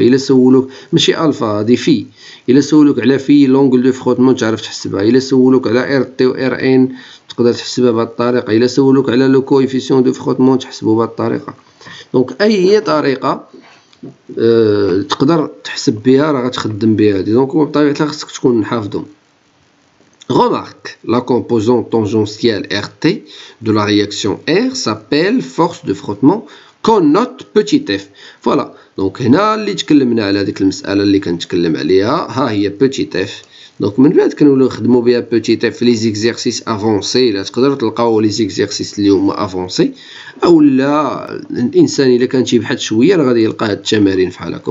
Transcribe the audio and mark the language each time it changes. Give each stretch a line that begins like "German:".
Arabic: الا سولوك ماشي الفا هادي في، الا سولوك على في
French: لونغل دو فخوطمون
Arabic: تعرف تحسبها. الا سولوك على ار تي و ار ان تقدر تحسبها بهاد الطريقه. الا سولوك على
French: لو كويفيسيون دو فخوطمون
Arabic: تحسبو بهاد الطريقه. دونك اي طريقه تقدر تحسب بها راه غتخدم بها هادي. دونك بطبيعه الحال خصك تكون حافظهم.
French: Remarque, la composante tangentielle RT de la réaction R s'appelle force de frottement qu'on note petit f. Voilà.
Arabic: Donc هنا اللي تكلمنا على هذيك المسألة اللي كنتكلم عليها ها هي petit f. دونك من بعد كنوليو نخدمو بها petit f في
French: لي زيكزيرسيس افونسي.
Arabic: لا تقدروا تلقاو لي زيكزيرسيس اللي هما افونسي، اولا الانسان الا كان تيبحث شويه راه غادي يلقى هاد التمارين بحال هكا.